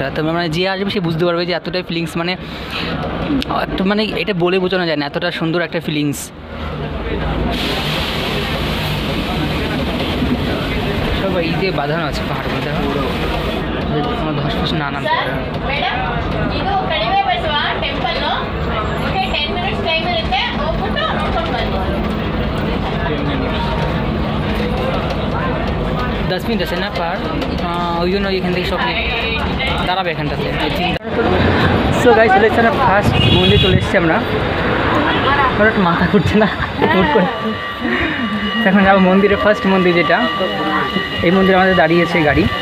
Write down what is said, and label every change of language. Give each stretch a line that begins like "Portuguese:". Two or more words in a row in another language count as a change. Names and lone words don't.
Bangla: তবে মানে যে আসবে সে বুঝতে পারবে যে এতটাই ফিলিংস, মানে একটা মানে এটা বলে বোঝানো যায় না, এতটা সুন্দর একটা ফিলিংস। সব এই যে বাঁধানো আছে পাহাড় মধ্যে, আমার ধস ফস না নামতে পারে।
Kannada: ಇದು ಕಡಿಮೆ ಬಸವ ಟೆಂಪಲ್ ಓಕೆ 10
English: minutes time
Kannada: ಇರುತ್ತೆ, ಹೋಗ್ಬಿಟ್ಟು ನೋಡ್ಕೊಂಡು ಬನ್ನಿ.
Bangla: 10 মিনিট আছে না পার, ওই জন্য এখান থেকে সব দাঁড়াবে এখানটাতে।
English: so guys,
Bangla: চলে এসেছে, ফার্স্ট মন্দির চলে এসেছি আমরা। আমার একটু মাথা ঘুরছে না হুট করে। এখন যাবো মন্দিরে, ফার্স্ট মন্দির যেটা, এই মন্দিরে আমাদের দাঁড়িয়েছে গাড়ি।